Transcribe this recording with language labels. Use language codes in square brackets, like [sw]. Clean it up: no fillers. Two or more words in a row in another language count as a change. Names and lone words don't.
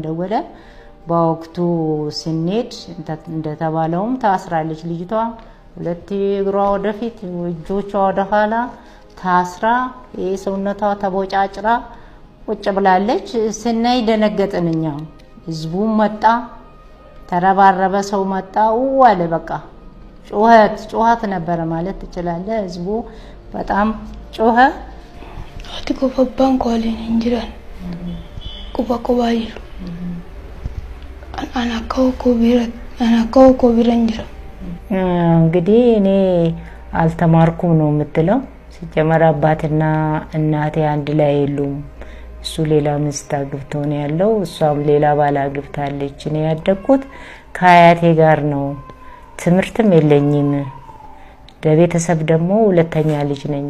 [am] ደወለ በወቅቱ ስንሄድ እንደተባለውም ታስራለች ልጅቷ ሁለት እግሯ ወደፊት እጆቿ ወደ ኋላ ታስራ የሰውነቷ ተቦጫጭራ ቁጭ ብላለች ስናይ ደነገጥንኛ ህዝቡ መጣ ተረባረበ ሰው መጣ ወለ በቃ ጮሃት ነበር ማለት ይችላል ህዝቡ በጣም ጮኸ አትቆ babban kwalin hinjiran kuba yiru አናካው ኮቢረንጅራ እንግዲህ እኔ አልተማርኩም ነው የምትለው። ሲጀመር አባትና እናቴ አንድ ላይ የሉም። እሱ ሌላ ሚስት አግብቶ ነው ያለው፣ እሷም ሌላ ባል አግብታለች። እኔ ያደግኩት ከአያቴ ጋር ነው። ትምህርትም የለኝም። ለቤተሰብ ደግሞ ሁለተኛ ልጅ ነኝ።